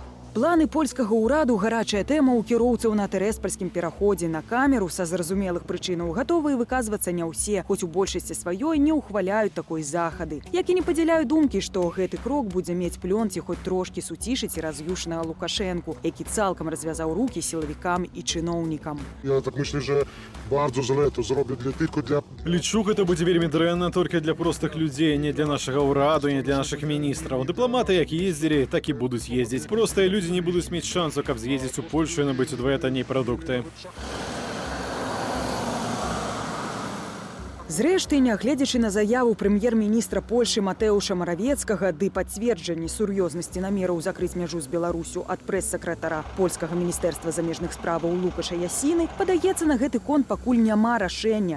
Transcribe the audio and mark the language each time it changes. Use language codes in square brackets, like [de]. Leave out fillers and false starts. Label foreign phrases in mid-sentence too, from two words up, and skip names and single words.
[be] Планы польскага ўраду гарачая тэма ў кіроўцаў на тэрэспальскім пераходзе на камеру са зразумелых прычынаў гатовыя выказвацца не ўсе, хоць у большасці сваёй не ўхваляюць такой захады. Як і не падзяляю думкі, што гэты крок будзе мець плён ці хоць трошкі суцішыць і раз'юшнага Лукашэнку, які цалкам развязаў рукі сілавікам і чыноўнікам. [pl] Ja tak myślę, że bardzo źle to zrobię tylko dla... [be] Лічу, гэта будзе вельмі дрэнна толькі для простых людзей, не для нашага ўраду, не для нашых міністраў. Дыпламаты як ездзілі, так і будуць ездзіць. Простыя людзі не будуць мець шансу, каб з'ездзіць у Польшу і набыць удвая танней прадукты. Зрэшты, нягледзячы на заяву прэм'ер-міністра Польшы Матэуша Маравецкага ды пацверджанні сур'ёзнасці намераў закрыць мяжу з Беларусю ад прэс-сакратара польскага міністэрства замежных справаў Лукаша Ясіны, падаецца, на гэты конт пакуль няма рашэння.